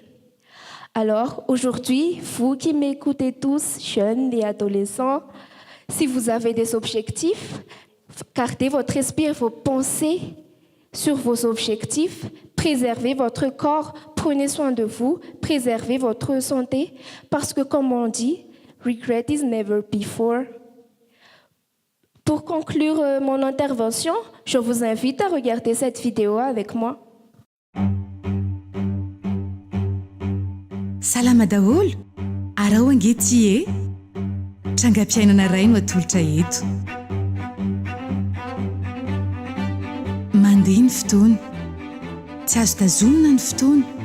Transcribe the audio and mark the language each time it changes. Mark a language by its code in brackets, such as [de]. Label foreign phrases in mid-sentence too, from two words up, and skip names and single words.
[fr] Alors, aujourd'hui, vous qui m'écoutez tous, jeunes et adolescents, si vous avez des objectifs, gardez votre esprit et vos pensées sur vos objectifs, préservez votre corps, prenez soin de vous, préservez votre santé, parce que comme on dit, [en] regret is never before. [fr] Pour conclure mon intervention, je vous invite à regarder cette vidéo avec moi. [mg] Salama daholo, arao angetie e, trangam-piainana iray no atolotra eto. Mandeha ny fotoana, tsy azo tazomina ny fotoana.